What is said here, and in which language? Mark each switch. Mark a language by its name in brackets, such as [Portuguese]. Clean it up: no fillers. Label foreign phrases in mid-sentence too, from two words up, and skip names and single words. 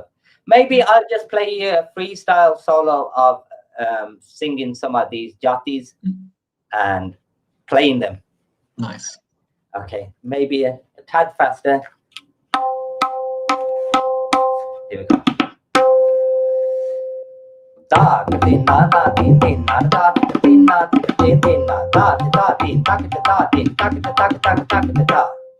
[English] Maybe I'll just play you a freestyle solo of singing some of these jatis and playing them. Nice. Okay, maybe a tad faster. Here we go. Da din na da din din na da din na din din na da din ta da din ta da.